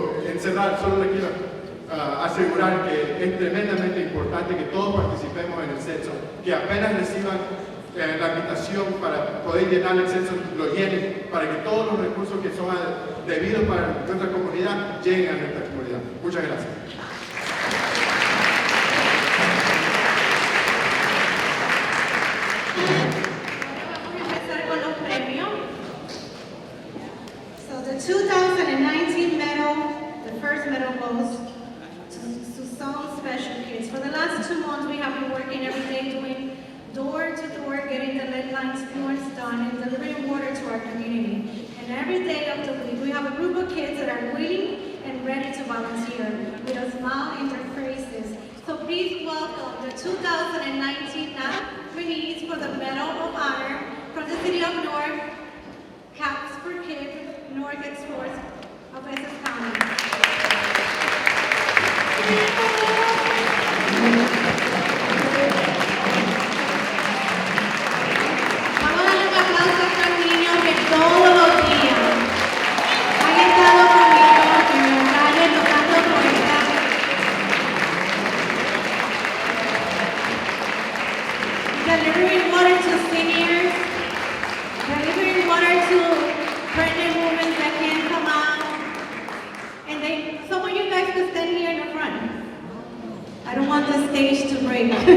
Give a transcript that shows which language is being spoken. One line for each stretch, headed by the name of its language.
Spanish: En cerrar, solo le quiero asegurar que es tremendamente importante que todos participemos en el censo, que apenas reciban la invitación para poder llenar el censo, lo llenen, para que todos los recursos que son debidos para nuestra comunidad lleguen a nuestra comunidad. Muchas gracias. Vamos a empezar con los premios.
English: So the 2019 medal, the first medal goes to some special kids. For the last 2 months, we have been working every day doing door to door, getting the lead lines floors done and delivering water to our community. And every day of the week, we have a group of kids that are willing and ready to volunteer with a smile in their faces. So please welcome the 2019 nominees for the Medal of Honor from the City of Newark, Caps for Kids, Newark Explorers of Essex County.
Spanish: Vamos a darle un aplauso a estos niños que todos los días han estado conmigo en la calle tocando puertas.
English: Delivering water to seniors, delivering water to pregnant women that can't come out. And some of you guys could stand here in the front. I don't want the stage to break.